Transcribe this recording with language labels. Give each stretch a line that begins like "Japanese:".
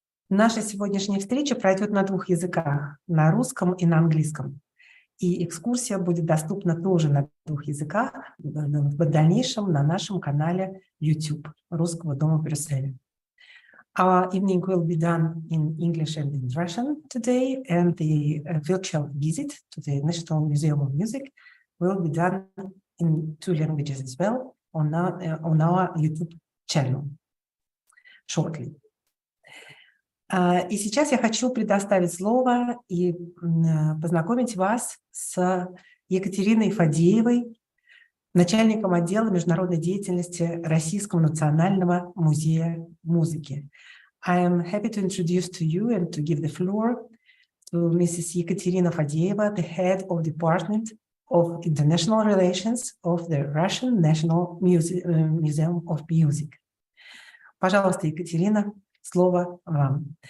Russian: Наша сегодняшняя встреча пройдет на двух языках, на русском и на английском. И экскурсия будет доступна тоже на двух языках в дальнейшем на нашем канале YouTube Русского дома в Брюсселе.
English: Our evening will be done in English and in Russian today, and the virtual visit to the National Museum of Music will be done in two languages as well on our YouTube channel shortly.
Russian: И сейчас я хочу предоставить слово и познакомить вас с Екатериной Фадеевой, начальником отдела международной деятельности Российского национального музея музыки.
English: I am happy to introduce to you and to give the floor to Mrs. Ekaterina Fadeeva, the head of Department of International Relations of the Russian National Museum of Music.
Russian: Пожалуйста, Екатерина, слово вам.